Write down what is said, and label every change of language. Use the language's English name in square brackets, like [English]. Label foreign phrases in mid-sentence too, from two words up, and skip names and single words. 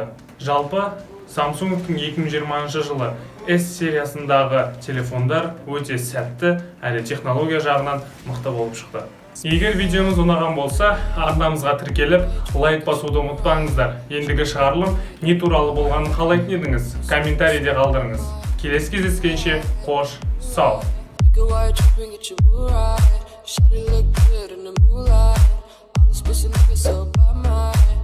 [Kazakh] Жалпы Samsung-тың 2020 жылы S сериясындағы телефондар өте сәтті әрі технология жағынан мықты болып шықты. Егер видеомыз ұнаған болса, арнамызға тіркеліп, лайк басуды ұмытпаңыздар. Ендігі шығарылым не туралы болғанын қалайтын едіңіз? Комментарийде қалдырыңыз. Келесі кездескенше қош, сау! [English] Shawty look good in the moonlight. All the special niggas so bad, man.